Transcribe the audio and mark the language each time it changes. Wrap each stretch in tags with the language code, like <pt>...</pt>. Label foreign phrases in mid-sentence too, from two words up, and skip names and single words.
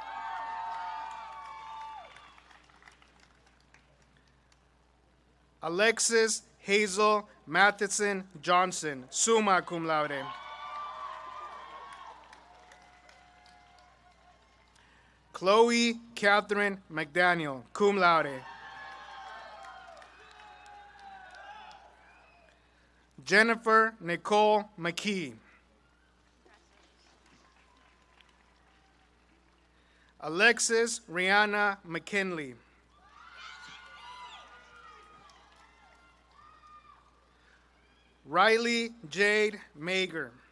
<en>Alexis Hazel Matheson Johnson,</en> <la>summa cum laude.</la> <en>Chloe Catherine McDaniel,</en> <la>cum laude.</la> <en>Jennifer Nicole McKee. Alexis Rihanna McKinley. Riley Jade Mager.</en>